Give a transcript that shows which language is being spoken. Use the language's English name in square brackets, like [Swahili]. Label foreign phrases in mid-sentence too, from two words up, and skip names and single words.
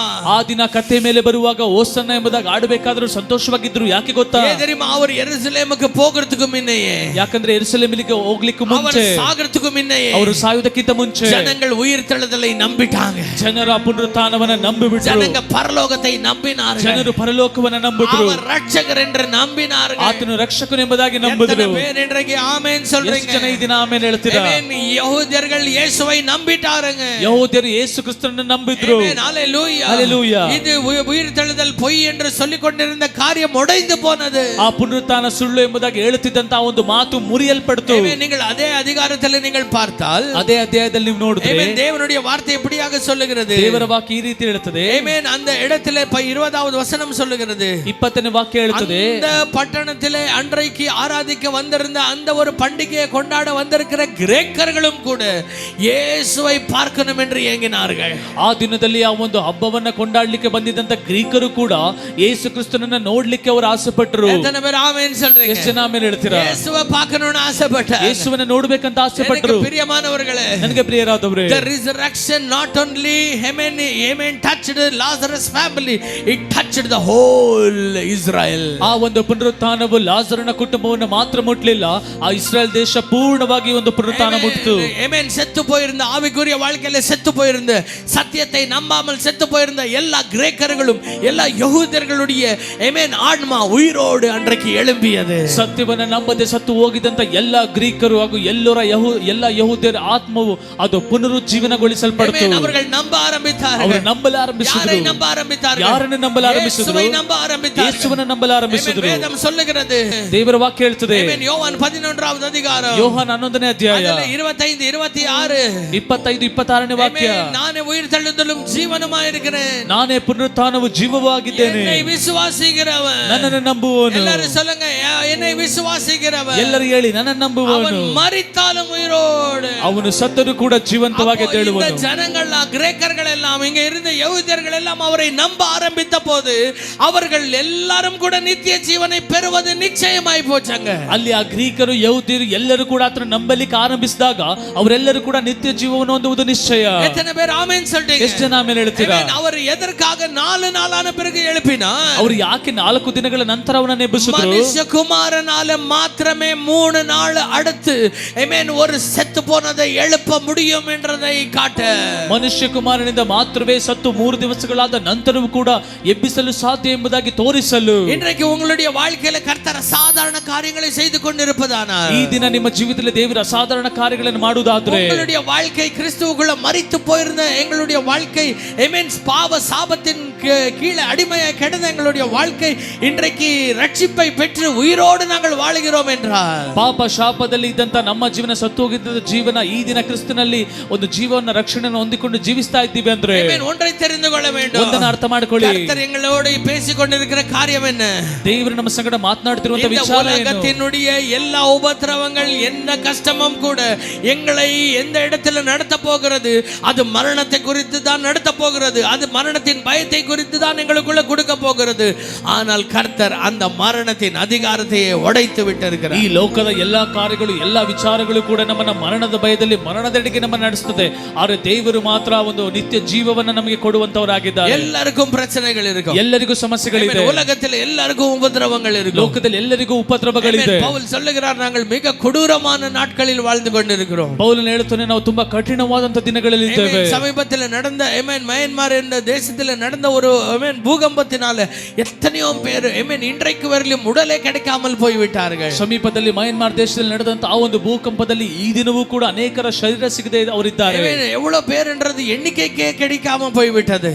[Kannada] ಆ ದಿನ ಕತ್ತೆ ಮೇಲೆ ಬರುವಾಗ ಓಸನ್ನ ಎಂಬುದಾಗಿ ಆಡಬೇಕಾದ್ರೂ ಸಂತೋಷವಾಗಿದ್ರು. ಯಾಕೆ ಗೊತ್ತಾ? [Tamil] ஏன் தெரியுமா? அவர் எருசலேமுக்கு போகிறதுக்கு முன்னையே, [Kannada] ಯಾಕಂದ್ರೆ ಎರುಸಲೇಮಿಗೆ ಹೋಗ್ಲಿಕ್ಕೆ ಮುಂಚೆ, [Tamil] அவர் சாகிறதுக்கு முன்னையே [Kannada] ಅವರು ಸಾಯುವುದಕ್ಕಿಂತ ಮುಂಚೆ [Tamil] ஜனங்கள் உயிர்த்தெழுதலை நம்பிட்டாங்க. [Kannada] ಜನರ ಪುನರುತ್ಥಾನವನ್ನ ನಂಬಿಬಿಟ್ರು. [Tamil] ஜனங்க பரலோகத்தை நம்பினார்கள். [Kannada] ಜನರು ಪರಲೋಕವನ್ನ ನಂಬಿದ್ರು. [Tamil] அவர் ரட்சகர் என்று நம்பினார்கள். [Kannada] ಆತನು ರಕ್ಷಕನು ಎಂಬುದಾಗಿ ನಂಬಿದ್ರು. [Tamil] எத்தனை பேர் இன்றைக்கு ஆமென் [Kannada] ಎಷ್ಟು [Tamil] சொல்றீங்க? [Kannada] ಜನ ಈ ದಿನ ಆಮೇಲೆ ಹೇಳ್ತೀರಾ? [Tamil] ஆமென். யெகூதர்கள் இயேசுவை நம்பிட்டாருங்க. [Kannada] ಯಹೂದ್ಯರು ಯೇಸು ಕ್ರಿಸ್ತನನ್ನು ನಂಬಿದ್ರು. [Tamil] ஆமென். ஹalleluya. ஹalleluya. இது உயிர்த்தெழுதல் பொய் என்று சொல்லிக் கொண்டிருந்த காரியம் உடைந்து போனது. [Kannada] ಆ ಪುನರುತ್ಥಾನ ಸುಳ್ಳು ಎಂಬುದಾಗಿ ಹೇಳುತ್ತಿದ್ದಂತ ಒಂದು ಮಾತು ಮುರಿಯಲ್ಪಡ್ತು. [Tamil] ஆமென். நீங்கள் அதே அதிகாரத்தில் நீங்கள் பார்த்தால், [Kannada] ಅದೇ ಅಧ್ಯಾಯದಲ್ಲಿ ನೀವು ನೋಡಿದ್ರೆ, [Tamil] ஆமென், தேவனுடைய வார்த்தை எப்படியாக சொல்லுகிறது? [Kannada] ದೇವರ ವಾಕ್ಯ ಈ ರೀತಿ ಹೇಳುತ್ತದೆ. [Tamil] ஆமென். அந்த இடத்திலே 20வது வசனம் சொல்லுகிறது. [Kannada] 20ನೇ ವಾಕ್ಯ ಹೇಳುತ್ತದೆ, [Tamil] அந்த பட்டணத்திலே அன்றைக்கு ஆராதிக்க வந்திருந்த அந்த ஒரு பண்டிகையை கொண்டாட வந்திருக்கிற கிரேக்கர்களும் கூட இயேசுவை பார்க்கணும் என்று ஏங்கினார்கள். [Kannada] ಆ ದಿನದಲ್ಲಿ ಆ ಒಂದು ಹಬ್ಬವನ್ನ ಕೊಂಡಾಡ್ಲಿಕ್ಕೆ ಬಂದಿದ್ದಂತ ಗ್ರೀಕರು ಕೂಡ ಯೇಸು ಕ್ರಿಸ್ತನನ್ನ ನೋಡ್ಲಿಕ್ಕೆ ಅವರು ಆಸೆ ಪಟ್ಟರು. [Tamil] எத்தனை பேர் ஆமென் சொல்றீங்க? [Kannada] ಎಷ್ಟು ಜನ ಆಮೇಲೆ ಹೇಳ್ತೀರಾ? [Tamil] இயேசுவை பார்க்கணும்னு ஆசைப்பட்டாங்க. [Kannada] ಯೇಸುವನ್ನ ನೋಡ್ಬೇಕಂತ ಆಸೆ ಪಟ್ಟರು. [Tamil] எனக்கு பிரியமானவர்களே, [Kannada] ನನಗೆ ಪ್ರಿಯರಾದವರೇ, [English] the resurrection not only amen touched Lazarus family, it touched the whole Israel. [Kannada] ಆ ಒಂದು ಪುನರುತ್ಥಾನವು ಲಾಜರನ ಕುಟುಂಬವನ್ನು ಮಾತ್ರ ಮುಟ್ಲಿಲ್ಲ, ಆ ಇಸ್ರಾಯೇಲ್ ದೇಶ ಪೂರ್ಣವಾಗಿ ಒಂದು ಪುನರುತ್ಥಾನ ಮುಟ್ಟಿತು. [Tamil] ஆமென். செத்து போயிருந்த ஆவிக்குரிய வாழ்க்கையில செத்து போயிருந்த, சத்தியத்தை நம்பாமல் செத்து போயிருந்த எல்லா கிரேக்கர்களும் எல்லா யெகூதர்களுடைய ஆமென் ஆன்மா உயிரோடு அன்றைக்கு எழும்பியது. [Kannada] ಸತ್ಯವನ್ನ ನಂಬದೆ ಸತ್ತು ಹೋಗಿದಂತ ಎಲ್ಲಾ ಗ್ರೀಕರು ಹಾಗೂ ಎಲ್ಲ ಯಹೂದ್ಯರ ಆತ್ಮವು ಅದು ಪುನರುಜ್ಜೀವನಗೊಳಿಸಲ್ಪಡ್ತು. [Tamil] ஆமென். அவர்கள் நம்ப ஆரம்பித்தார்கள். [Kannada] ಅವರು ನಂಬಲು ಆರಂಭಿಸಿದರು. [Tamil] யாரை நம்ப ஆரம்பித்தார்கள்? [Kannada] ಯಾರನ್ನು ನಂಬಲು ಆರಂಭಿಸಿದರು? [Tamil] இயேசுவை நம்ப ஆரம்பித்தார்கள். [Kannada] ಯೇಸುವನ್ನು ನಂಬಲು ಆರಂಭಿಸಿದರು. [Tamil] ஆமென். வேதம் சொல்லுகிறது, [Kannada] ದೇವರ ವಾಕ್ಯ ಹೇಳ್ತದೆ, [Tamil] ஆமென், யோவான் 11வது அதிகாரம், [Kannada] ಯೋಹಾನ 11ನೇ ಅಧ್ಯಾಯ 25 26, 25 26ನೇ ವಾಕ್ಯ, [Tamil] ஆமென், நானே உயிர்த்தெழுதலும் ஜீவனுமாய் இருக்கிறேன், [Kannada] ನಾನೇ ಪುನರುತ್ಥಾನವು ಜೀವವಾಗಿದ್ದೇನೆ, [Tamil] என்னை விசுவாசிக்கிறவன், [Kannada] ನನ್ನನ್ನು ನಂಬುವವನು, [Tamil] எல்லாரும் சொல்லுங்க, என்னை விசுவாசிக்கிறவன், [Kannada] ಎಲ್ಲರೂ ಹೇಳಿ, ನನ್ನನ್ನು ನಂಬುವವನು [Tamil] அவன் மரித்தாலும் உயிரோடு. [Kannada] ಅವನು ಸತ್ತರೂ ಕೂಡ ಜೀವಂತವಾಗಿ [Tamil] அப்போ இந்த [Kannada] ತೇಳುವನು. [Tamil] ஜனங்கள் கிரேக்கர்கள் எல்லாம் இங்க இருந்த யெகூதர்கள் எல்லாம் அவரை நம்ப ஆரம்பித்த போது அவர்கள் எல்லாரும் கூட நித்திய ஜீவனை பெறுவது நிச்சயமாய் போச்சாங்க. [Kannada] ಅಲ್ಲಿ ಆ ಗ್ರೀಕರು ಯಹೂದ್ಯರು ಎಲ್ಲರೂ ಕೂಡ ಆತನ ನಂಬಲಿಕ್ಕೆ ಆರಂಭಿಸಿದಾಗ ಅವರೆಲ್ಲರೂ ಕೂಡ ನಿತ್ಯ ಜೀವವನ್ನು ಹೊಂದುವುದು ನಿಶ್ಚಯ. [Tamil] எத்தனை பேர் ஆமென் சொல்றீங்க? [Kannada] ಎಷ್ಟು ಜನ ಆಮೇಲೆ ಹೇಳ್ತೀರಾ? [Tamil] ஆமென். அவர் எதற்காக 4 நாளான பிறகு எழுப்பினார்? [Kannada] ಅವರು ಯಾಕೆ 4 ದಿನಗಳ ನಂತರ ಅವನನ್ನು ಎಬ್ಬಿಸಿದ್ರು? [Tamil] மனுஷகுமாரனால மாத்திரமே 3 நாள் அடுத்து ஆமென் ஒரு செத்து போனதை எழுப்ப முடியும் என்றதை காட்ட. [Kannada] ಮನುಷ್ಯ ಕುಮಾರನಿಂದ ಮಾತ್ರವೇ ಸತ್ತು 3 ದಿವಸಗಳಾದ ನಂತರವೂ ಕೂಡ ಎಬ್ಬಿಸಲು ಸಾಧ್ಯ ಎಂಬುದಾಗಿ ತೋರಿಸಲು. [Tamil] இன்றைக்கு உங்களுடைய வாழ்க்கையில கர்த்தர் சாதாரண காரியங்களை செய்து கொண்டிருப்பதானால், [Kannada] ಈ ದಿನ ನಿಮ್ಮ ಜೀವಿತದಲ್ಲಿ ದೇವರ ಅಸಾಧಾರಣ ಕಾರ್ಯಗಳನ್ನು ಮಾಡುವುದಾದ್ರೆ, [Tamil] உங்களுடைய வாழ்க்கை கிறிஸ்துவுக்குள்ள மரித்து போயிருந்த எங்களுடைய வாழ்க்கை ஆமென் பாவ சாபத்தின் கீழே அடிமையாய் கிடந்த எங்களுடைய வாழ்க்கை இன்றைக்கு ரட்சிப்பை பெற்று உயிரோடு நாங்கள் வாழுகிறோம் என்றால், [Kannada] ಪಾಪ ಶಾಪದಲ್ಲಿ ಇದ್ದಂತ ನಮ್ಮ ಜೀವನ ಸತ್ತು ಹೋಗಿದ್ದ ಜೀವನ ಈ ದಿನ ಕ್ರಿಸ್ತನಲ್ಲಿ ಒಂದು ಜೀವನ ರಕ್ಷಣೆಯನ್ನು ಹೊಂದಿಕೊಂಡು ಜೀವಿಸ್ತಾ ಇದ್ದೀವಿ ಅಂದ್ರೆ [Tamil] ஒன்றை தெரிந்து கொள்ள வேண்டும். [Kannada] ಒಂದನ್ನು ಅರ್ಥ ಮಾಡ್ಕೊಳ್ಳಿ, [Tamil] கர்த்தர் எங்களோடு பேசிக்கொண்டிருக்கிற காரியம் என்ன? [Kannada] ದೇವರು ನಮ್ಮ ಸಂಗಡ ಮಾತನಾಡುತ್ತಿರುವಂತ [Tamil] இந்த [Kannada] ವಿಚಾರ ಏನು? [Tamil] உலகத்தினுடைய எல்லா உபத்திரவங்கள், எந்த கஷ்டமும் கூட எங்களை எந்த இடத்துல நடத்த போகிறது, அது மரணத்தை குறித்து தான் நடத்த போகிறது. அது மரணத்தின் பயத்தை குறித்து தான் எங்களுக்குள்ள கொடுக்க போகிறது. ஆனால் கர்த்தர் அந்த மரணத்தின் அதிகாரத்தை உடைத்து விட்டிருக்கிறார். [Kannada] ಈ ಲೋಕದ ಎಲ್ಲಾ ಕಾರ್ಯಗಳು ಎಲ್ಲಾ ವಿಚಾರಗಳು ಕೂಡ ನಮ್ಮನ್ನ ಮರಣದ ಭಯದಲ್ಲಿ ಮರಣದೆಡೆಗೆ ನಮ್ಮ ನಡೆಸುತ್ತದೆ. ಆದರೆ ದೇವರು ಮಾತ್ರ ಒಂದು ನಿತ್ಯ ಜೀವವನ್ನ ನಮಗೆ ಕೊಡುವಂತವರಾಗಿದ್ದಾರೆ. [Tamil] எல்லாருக்கும் பிரச்சனைகள் இருக்கும், [Kannada] ಎಲ್ಲರಿಗೂ ಸಮಸ್ಯೆಗಳಿದೆ, [Tamil] உலகத்தில் எல்லாருக்கும் உபத்திரவங்கள் இருக்கும், [Kannada] ಲೋಕದಲ್ಲಿ ಎಲ್ಲರಿಗೂ ಉಪದ್ರವಗಳಿದೆ. [Tamil] பவுல் சொல்லுகிறார், நாங்கள் மிக கொடூரமான நாட்களில் வாழ்ந்து கொண்டிருக்கிறோம். [Kannada] ಪೌಲನು ಹೇಳುತ್ತಾನೆ, ನಾವು ತುಂಬಾ ಕಠಿಣವಾದಂತ ದಿನಗಳಲ್ಲಿ ಇದ್ದೇವೆ. [Tamil] சமீபத்தில் நடந்த மயன்மார் என்ற தேசத்தில் நடந்த ஒரு பூகம்பத்தினால எத்தனையோ பேர் இன்றைக்கு வரையிலும் உடலே கிடைக்காமல் போய்விட்டார்கள். [Kannada] ಸಮೀಪದಲ್ಲಿ ಮಯನ್ಮಾರ್ ದೇಶದಲ್ಲಿ ನಡೆದಂತ ಆ ಒಂದು ಭೂಕಂಪದಲ್ಲಿ ಈ ದಿನವೂ ಕೂಡ ಅನೇಕರ ಶರೀರ ಸಿಗದೆ ಅವರಿದ್ದಾರೆ. [Tamil] எவ்வளவு பேர் என்றது எண்ணிக்கைக்கே கிடைக்காம போய்விட்டது.